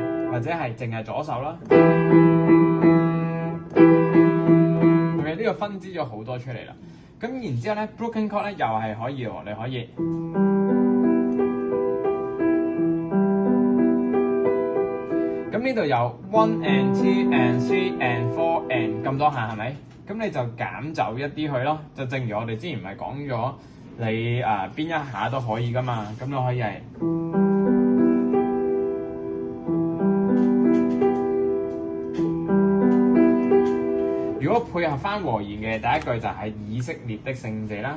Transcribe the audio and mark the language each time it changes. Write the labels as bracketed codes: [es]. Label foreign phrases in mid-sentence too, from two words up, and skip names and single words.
[yue] 或者係淨係左手啦。OK，呢個分支咗好多出嚟啦。咁然之後咧 ， [en] broken chord [yue] 咧又係可以喎，你可以。咁呢度有 [en] one and two and three and four and [yue] 咁多下係咪？咁你就減走一啲去咯。就正如我哋之前唔係講咗，你邊一下都可以噶嘛。咁你可以係如果配合翻和弦嘅第一句就係以色列的聖者啦。